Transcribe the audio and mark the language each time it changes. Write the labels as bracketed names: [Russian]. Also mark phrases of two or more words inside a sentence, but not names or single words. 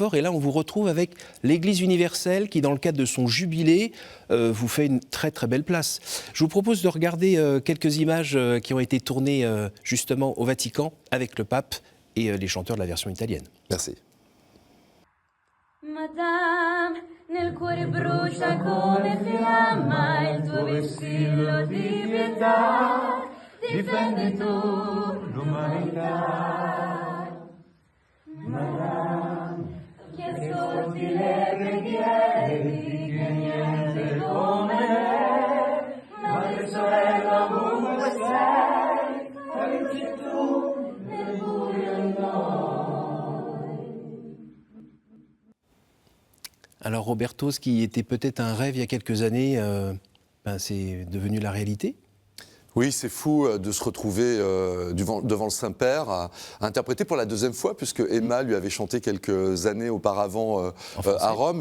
[French] Et là, on vous retrouve avec l'Église universelle qui, dans le cadre de son jubilé, vous fait une très très belle place. Je vous propose de regarder quelques images qui ont été tournées justement au Vatican avec le pape et les chanteurs de la version italienne. Merci. [Italian] Madame, nel cuore brucia come fiamma il tuo vessillo di pietà, difende tu l'umanità. Madame, che ascolti le preghiere di che niente come lei, madre sorella ovunque sei, aiuti tu nel buio in noi. [French] Alors Roberto, ce qui était peut-être un rêve il y a quelques années, c'est devenu la réalité ? Oui, c'est fou de se retrouver devant le Saint-Père à interpréter pour la deuxième fois, puisque Emma lui avait chanté quelques années auparavant à Rome.